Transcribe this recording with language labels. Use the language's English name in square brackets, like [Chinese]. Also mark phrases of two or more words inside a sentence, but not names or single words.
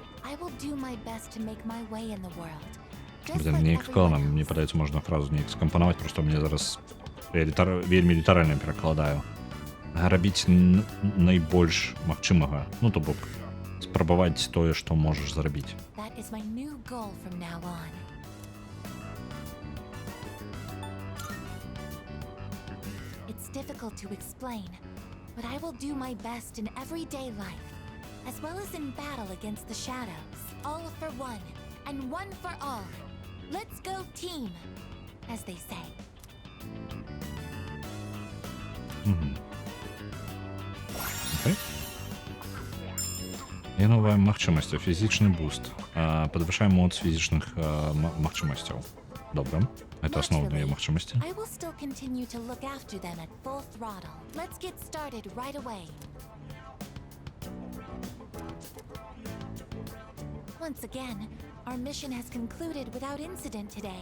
[Belarusian] Неяк складана, мне падаецца, можна фразу неяк скампанаваць, проста мне зараз я вельмі літаральна перакладаю. Рабіць найбольш магчымага, то бок спрабаваць тое, што можаш зрабіць. [English] It's difficult to explain, but I will do my best in everyday life, as well as in battle against the shadows. All for one, and one for all. Let's go team, as they say. [Belarusian] Окей. І новая магчымасць, фізічны буст. Падвышаем моц фізічных магчымасцяў. Добра. [Russian] Это основные магчымасці. [English] I will still continue to look after them at full throttle. Let's get started right away. Once again, our mission has concluded without incident today.